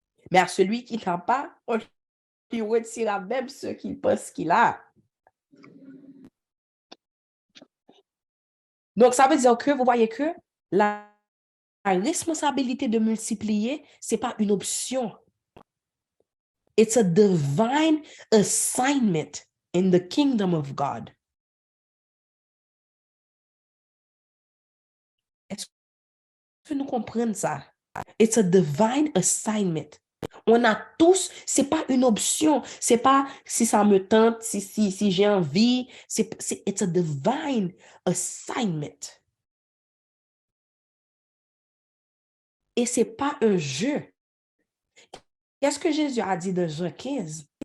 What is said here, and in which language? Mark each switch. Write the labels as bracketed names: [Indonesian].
[French] Mais à celui qui n'a pas, on lui retirera même ce qu'il pense qu'il a. Donc, ça veut dire que vous voyez que la responsabilité de multiplier, ce n'est pas une option. [English] It's a divine assignment in the kingdom of God. [French] Est-ce que nous comprenons ça? [English] It's a divine assignment. [French] On a tous, c'est pas une option, c'est pas si ça me tente, si j'ai envie, [English] it's a divine assignment. [French] Et c'est pas un jeu. Qu'est-ce que Jésus a dit dans Jean 15?